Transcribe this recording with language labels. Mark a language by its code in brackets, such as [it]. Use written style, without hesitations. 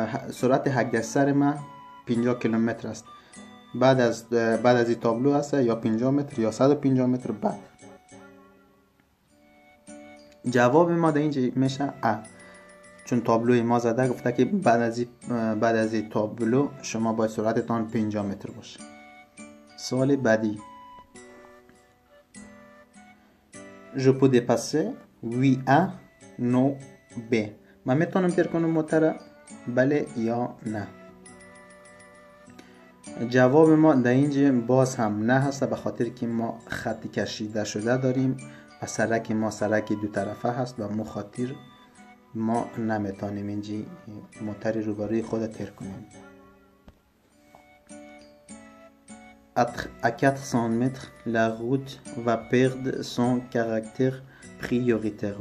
[fa] سرعت حد سر ما 50 کیلومتر است. بعد از این تابلو هست یا 50 متر یا 150 متر بعد. جواب ما در اینجا میشه A، چون تابلوی ما زده گفته که بعد از این تابلو شما باید سرعتتان 50 متر باشه. سوال بعدی. [fr] Je peux dépasser oui A non B. [fa] من میتونم تیر کنم موتر بله یا نه. جواب ما در اینجا باز هم نه هست به خاطر که ما خط کشیده شده داریم و سرک ما سرک دو طرفه هست و مخاطر ما نمیتونیم اینجی موتر روبروی خود تر کنیم. [fr] À 400 mètres, la route va perdre son caractère prioritaire.